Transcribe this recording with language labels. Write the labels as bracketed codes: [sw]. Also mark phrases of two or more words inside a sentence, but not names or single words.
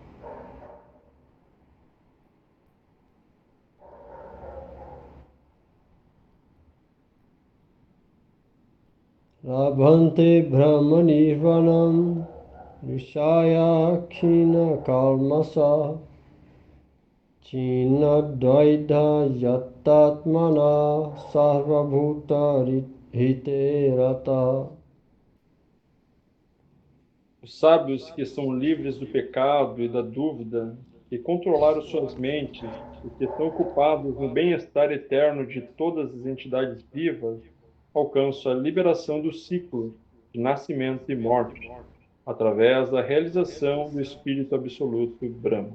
[sa] Labhante Brahma Nirvanam Vishaya Khina Kalmasa China Dvaida Yatatmana Sarvabhuta Hiterata. [pt] Os sábios que são livres do pecado e da dúvida, que controlaram suas mentes e que estão ocupados no bem-estar eterno de todas as entidades vivas, alcançam a liberação do ciclo de nascimento e morte, através da realização do Espírito Absoluto Brahma.